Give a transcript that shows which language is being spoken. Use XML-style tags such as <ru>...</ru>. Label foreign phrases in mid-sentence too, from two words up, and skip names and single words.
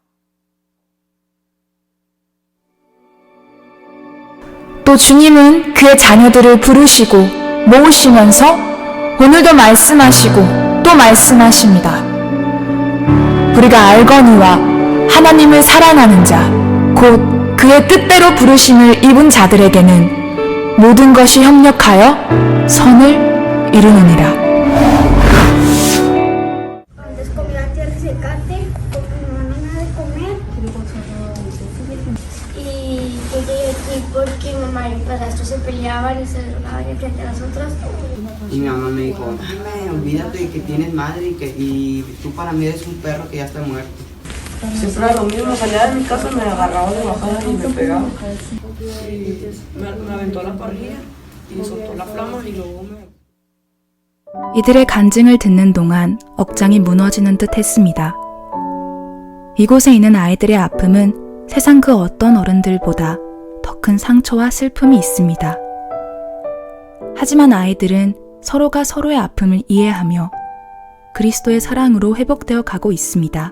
<ko>또 주님은 그의 자녀들을 부르시고 모으시면서 오늘도 말씀하시고 또 말씀하십니다. 우리가 알거니와 하나님을 사랑하는 자, 곧 그의 뜻대로 부르심을 입은 자들에게는 모든 것이 협력하여 선을 이루느니라.</ko> <es>Antes comía tiercecate, porque mi mamá no me da de comer. Y yo llegué aquí porque mi mamá y mi padrastro se peleaban y se drogaban enfrente a nosotros. Y mi mamá me dijo, mami, olvídate de que tienes madre y tú para mí eres un perro que ya está muerto. Siempre era lo mismo, salía de mi casa, me agarraba de bajada y me pegaba. Me aventó la parrilla y soltó la flama y luego me...</es> <ko>이들의 간증을 듣는 동안 억장이 무너지는 듯 했습니다. 이곳에 있는 아이들의 아픔은 세상 그 어떤 어른들보다 더 큰 상처와 슬픔이 있습니다. 하지만 아이들은 서로가 서로의 아픔을 이해하며 그리스도의 사랑으로 회복되어 가고 있습니다.</ko>